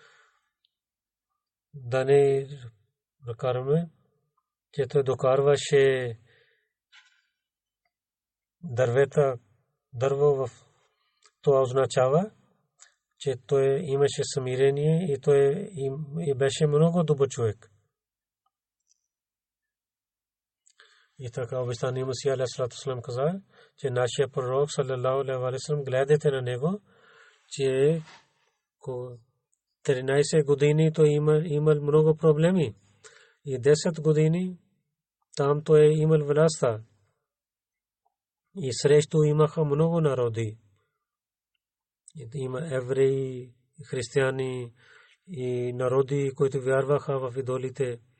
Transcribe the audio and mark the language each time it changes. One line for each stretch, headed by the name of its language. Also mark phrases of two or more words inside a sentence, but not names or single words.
Bulgarian: Да не караме, че той докарваше дърво в това означава, че той имаше смирение и той беше много добър човек. И така обещания Месия
Arabic: عليه السلام
Bulgarian: каза, че нашия пророк
Arabic: صلى الله عليه وسلم
Bulgarian: гледате на него, че 13 години той имал много проблеми и 10 години там той имал властта и срещу имаха много народи. Има евреи, християни и народи, които вярваха в идолите.